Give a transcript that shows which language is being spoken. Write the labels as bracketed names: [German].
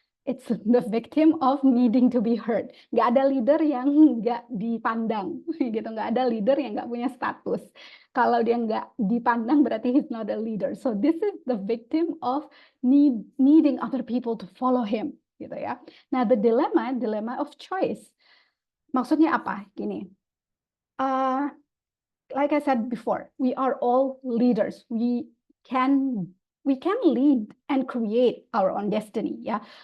[English] It's the victim of needing to be heard. [Indonesian] Nggak ada leader yang nggak dipandang, gitu. Nggak ada leader yang nggak punya status. Kalau dia nggak dipandang, berarti [English] he's not a leader. So this is the victim of needing other people to follow him, gitu ya. [Indonesian] Nah, [English] the dilemma of choice. [Indonesian] Maksudnya apa? Gini. [English] Like I said before, we are all leaders. We can lead and create our own destiny. Yeah.